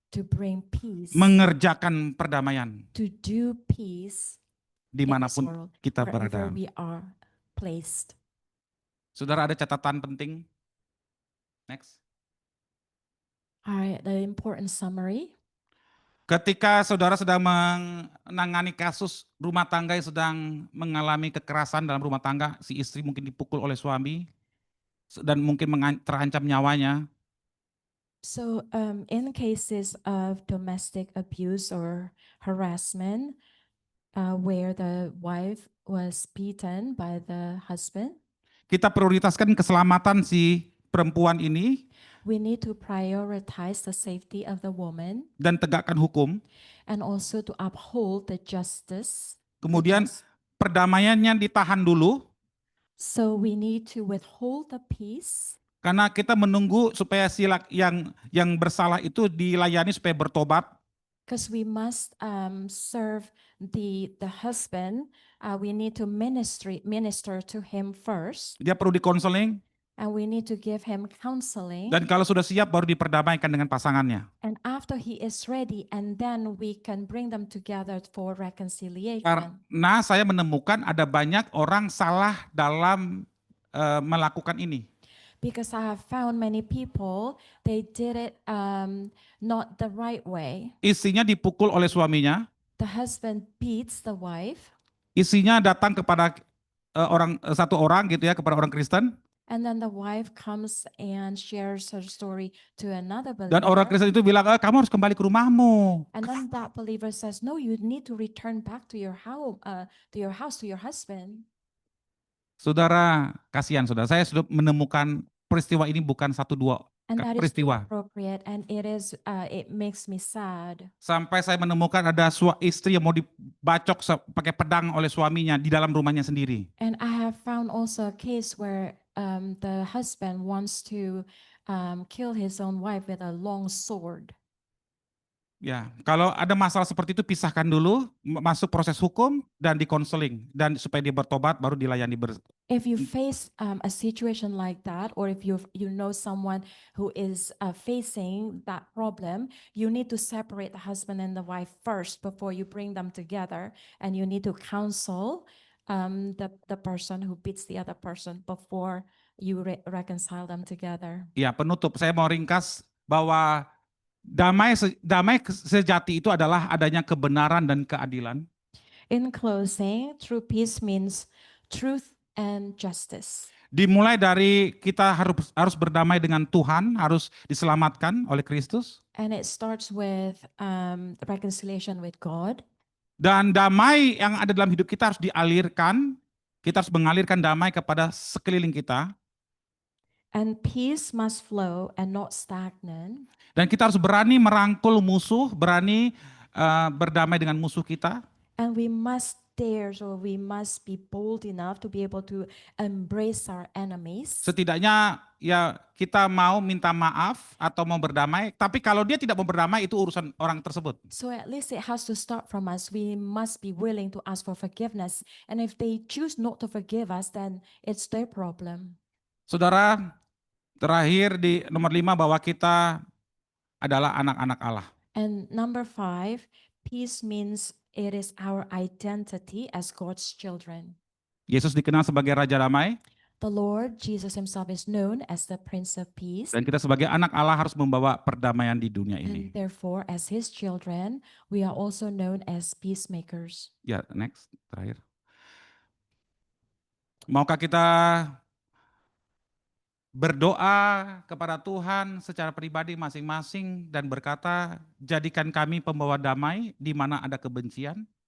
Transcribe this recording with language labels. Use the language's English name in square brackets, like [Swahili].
[English] to bring peace, [Indonesian] mengerjakan perdamaian [English] to do peace in this [Indonesian] dimanapun [English] world, [Indonesian] kita [English] wherever [Indonesian] berada. [English] we are placed. [Indonesian] Saudara, ada catatan penting. Next. [English] All right, the important summary. [Indonesian] Ketika saudara sedang menangani kasus rumah tangga yang sedang mengalami kekerasan dalam rumah tangga, si istri mungkin dipukul oleh suami dan mungkin terancam nyawanya. [English] So in cases of domestic abuse or harassment, where the wife was beaten by the husband, [Indonesian] Kita prioritaskan keselamatan si perempuan ini [English] we need to prioritize the safety of the woman [Indonesian] dan tegakkan hukum. [English] and also to uphold the justice. [Indonesian] Kemudian perdamaiannya ditahan dulu [English] So we need to withhold the peace [Indonesian] karena kita menunggu supaya si yang bersalah itu dilayani supaya bertobat. [English] because we must serve the husband. We need to minister to him first, [Indonesian] Dia perlu dikonseling [English] and we need to give him counseling. [Indonesian] dan kalau sudah siap baru diperdamaikan dengan pasangannya. [English] And after he is ready, and then we can bring them together for reconciliation. [Indonesian] Karena saya menemukan ada banyak orang salah dalam melakukan ini. [English] Because I have found many people, they did it not the right way. [Indonesian] Istrinya dipukul oleh suaminya, [English] The husband beats the wife, [Indonesian] istrinya datang kepada satu orang gitu ya, kepada orang Kristen, [English] and then the wife comes and shares her story to another [Indonesian] dan orang [English] believer. [Indonesian] Kristen itu bilang, kamu harus kembali ke rumahmu. [English] And then that believer says, no, you need to return back to your house, to your husband. [Indonesian] Saudara, kasihan saudara, saya sudah menemukan peristiwa ini bukan 1-2 [English] And that is [Indonesian] peristiwa. [English] appropriate, and it makes me sad. [Indonesian] Sampai saya menemukan ada istri yang mau dibacok pakai pedang oleh suaminya di dalam rumahnya sendiri. [English] And I have found also a case where the husband wants to kill his own wife with a long sword. [Indonesian] Ya, kalau ada masalah seperti itu pisahkan dulu, masuk proses hukum dan dikonseling dan supaya dia bertobat baru dilayani. [English] If you face a situation like that, or if you know someone who is facing that problem, you need to separate the husband and the wife first before you bring them together, and you need to counsel the person who beats the other person before you reconcile them together. [Indonesian] Ya, penutup saya mau ringkas bahwa damai sejati itu adalah adanya kebenaran dan keadilan. [English] In closing, true peace means truth and justice. [Indonesian] Dimulai dari kita harus berdamai dengan Tuhan, harus diselamatkan oleh Kristus. [English] And it starts with reconciliation with God. [Indonesian] Dan damai yang ada dalam hidup kita harus dialirkan. Kita harus mengalirkan damai kepada sekeliling kita. [English] And peace must flow and not stagnant. [Indonesian] Dan kita harus berani merangkul musuh, berani berdamai dengan musuh kita. [English] And we must dare, so we must be bold enough to be able to embrace our enemies. [Indonesian] Setidaknya ya kita mau minta maaf atau mau berdamai, tapi kalau dia tidak mau berdamai itu urusan orang tersebut. [English] So at least it has to start from us. We must be willing to ask for forgiveness. And if they choose not to forgive us, then it's their problem. [Indonesian] Saudara, terakhir di nomor 5 bahwa kita adalah anak-anak Allah. [English] And number 5, peace means it is our identity as God's children. [Indonesian] Yesus dikenal sebagai Raja Damai. [English] The Lord Jesus himself is known as the Prince of Peace. [Indonesian] Dan kita sebagai anak Allah harus membawa perdamaian di dunia ini. [English] And therefore, as his children, we are also known as peacemakers. [Indonesian] Ya, next, terakhir. Maukah kita berdoa kepada Tuhan secara pribadi masing-masing dan berkata, jadikan kami pembawa damai di mana ada kebencian?